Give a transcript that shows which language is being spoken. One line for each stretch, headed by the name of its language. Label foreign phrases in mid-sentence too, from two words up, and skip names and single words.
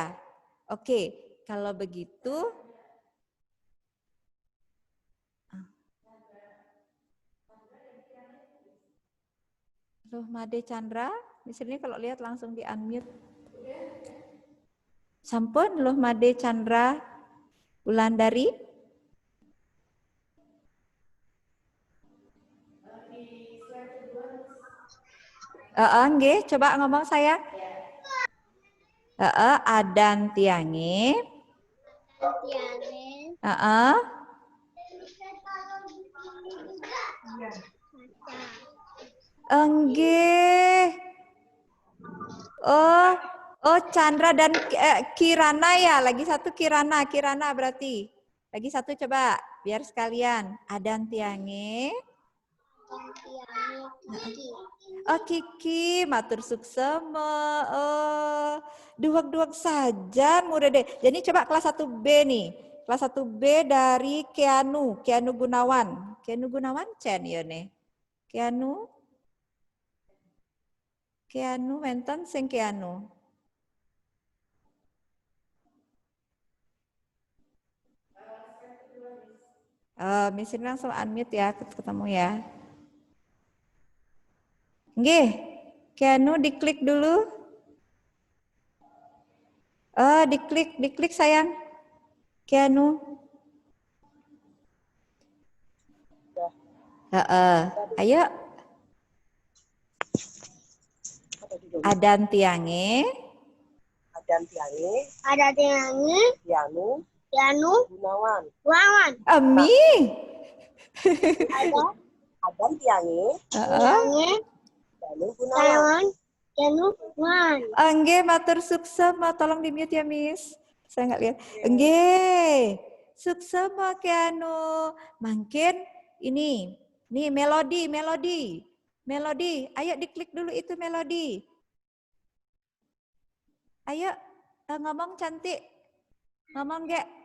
Indonesian: Oke, kalau begitu Loh Made Chandra, di sini kalau lihat langsung di unmute. Sampun Loh Made Chandra Wulandari. Nggih, coba ngomong saya.
Balinese: Adan tiange.
Indonesian: Enggih. Oh Chandra dan Kirana ya, lagi satu Kirana berarti. Lagi satu coba, biar sekalian.
Balinese: Adan tiange. Oh Kiki, matur suksema.
Indonesian: Oh, duak-duak saja mudah deh. Jadi coba kelas 1B nih. Kelas 1B dari Keanu Gunawan. Keanu Gunawan Chen ya nih.
Balinese: Keanu wenten sing Keanu.
Indonesian: Miss ini langsung unmute ya, ketemu ya. Nggih, Keanu diklik dulu. Diklik sayang. Keanu. Ayo.
Balinese: Adan tiange.
Indonesian: Keanu. Gunawan. Ami.
Balinese: Adan tiange. Nggih, matur suksema,
Indonesian: tolong di mute ya, Miss. Saya nggak lihat.
Balinese: Nggih. Suksema Keanu.
Indonesian: Mungkin ini. Nih melodi. Ayo diklik dulu itu melodi. Ayo ngomong cantik. Ngomong nggak?